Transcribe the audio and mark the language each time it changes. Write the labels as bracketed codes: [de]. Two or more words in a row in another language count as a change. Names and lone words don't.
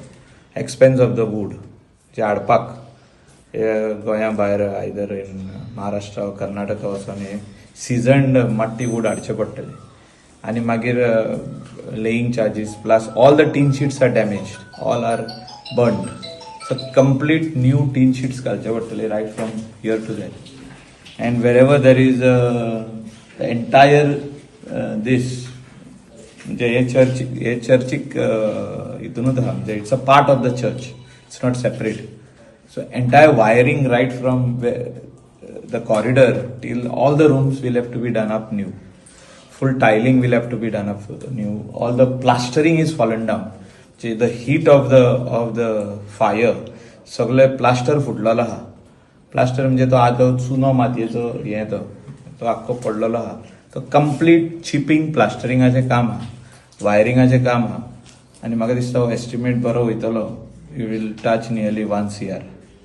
[en] expense of the wood [kok] जे हाडपाक गोंया भायर [en] either in Maharashtra [kok] वा कर्नाटका वचून हे [en] seasoned matti wood [kok] हाडचे पडटले. आनी मागीर [en] laying charges plus all the tin sheets are damage, all are burned. so complete new tin sheets [kok] घालचे पडटले [en] right from here to that. And wherever there is the entire this [kok] हे चर्चीक हितूनूच आहा म्हणजे [en] it's a part of the church, it's not separate. so entire wiring right from the corridor till all the rooms will have to be done up new. Full tiling will have to be done up new. All the plastering is fallen down. the heat of the fire [kok] सगळें प्लास्टर फुटलेलो आहा. प्लास्टर म्हणजे तो आदो चुनो मातयेचो हे तो आख्खो पडलेलो आहा. तो [en] complete chipping [kok] प्लास्टरिंगाचें काम आहा, वायरिंगाचें काम आहा. आनी म्हाका दिसता हो एस्टिमेट बरो वयतलो. [en] you will touch nearly 1 CR.